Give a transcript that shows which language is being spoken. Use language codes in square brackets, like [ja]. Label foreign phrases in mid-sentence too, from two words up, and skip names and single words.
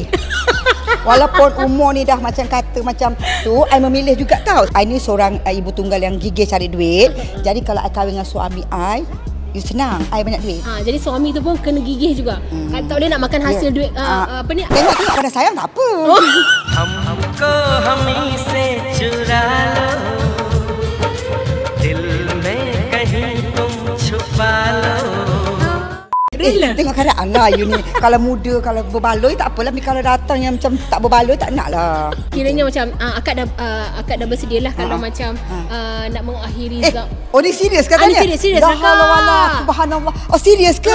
[ms] Walaupun umur ni dah macam kata macam tu, I memilih juga tau. I ni seorang ibu tunggal yang gigih cari duit. Jadi kalau I kahwin dengan suami I, senang, I banyak duit. Jadi suami tu pun kena gigih juga. Tak boleh nak makan hasil duit apa ni? Tengok pada sayang tak apa. [hi] हमको हमी से चुरा लो दिल में कहीं तुम छुपा लो. [ms] Tengok keadaan lah you ni. Kalau muda, kalau berbaloi tak apalah. Tapi kalau datang yang macam tak berbaloi, tak nak lah. Kiranya macam akak dah bersedia lah kalau macam nak mengakhiri Oh ni serius ke tanya? Serius dah Allah, subhanallah. Oh serius ke?